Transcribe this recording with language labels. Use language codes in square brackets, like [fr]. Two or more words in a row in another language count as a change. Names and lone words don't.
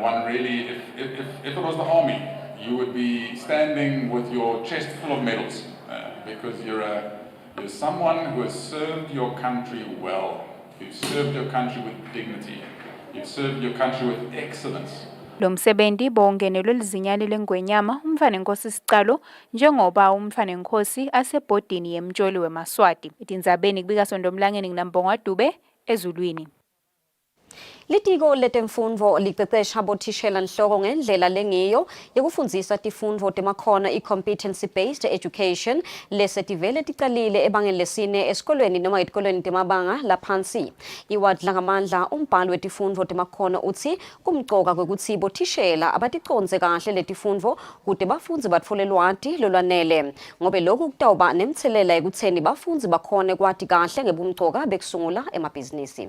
[en] One really, if it was the army, you would be standing with your chest full of medals because you're someone who has served your country well. You've served your country with dignity. You've served your country with excellence. [ss] Lo msebenzi bongenelwe lizinyane lengwenyama umfanenkosi Sicalo njengoba umfanenkosi asebhodini yemtsholi weMaswati. Tindzabeni kubika Sondomlangeni nginambonga Dube ezulwini. Litiko letemfundvo liqeqesha bothishela nhloko ngendlela lengiyo yekufundzisa tifundvo temakhono i- [en] competency-based education [ss] lesetivele ticalile ebangeni lesine esikolweni noma etikolweni temabanga laphansi. Iwadla ngamandla umbhali wetifundvo temakhono utsi kumcoka kwekutsi bothishela abaticonze kahle letifundvo kute bafundzi batfole lwati lolwanele. Ngobe loku kutawuba nemthelela ekutseni bafundzi bakhone kwati kahle ngebumcoka bekusungula emabhizinisi.